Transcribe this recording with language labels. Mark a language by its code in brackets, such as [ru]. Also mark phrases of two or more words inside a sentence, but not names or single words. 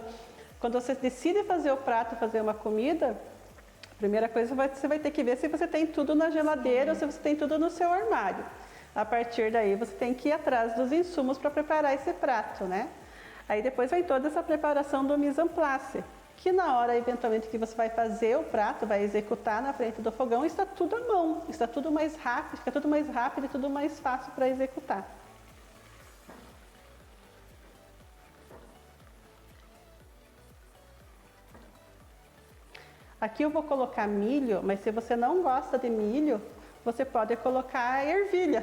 [pt] Quando você decide fazer o prato, fazer uma comida, a primeira coisa você vai ter que ver se você tem tudo na geladeira ou se você tem tudo no seu armário. A partir daí você tem que ir atrás dos insumos para preparar esse prato, né? Aí depois vem toda essa preparação do [fr] mise en place, [pt] que na hora, eventualmente, que você vai fazer o prato, vai executar na frente do fogão, está tudo à mão, está tudo mais rápido, fica tudo mais rápido e tudo mais fácil para executar. Aqui eu vou colocar milho, mas se você não gosta de milho, você pode colocar ervilha.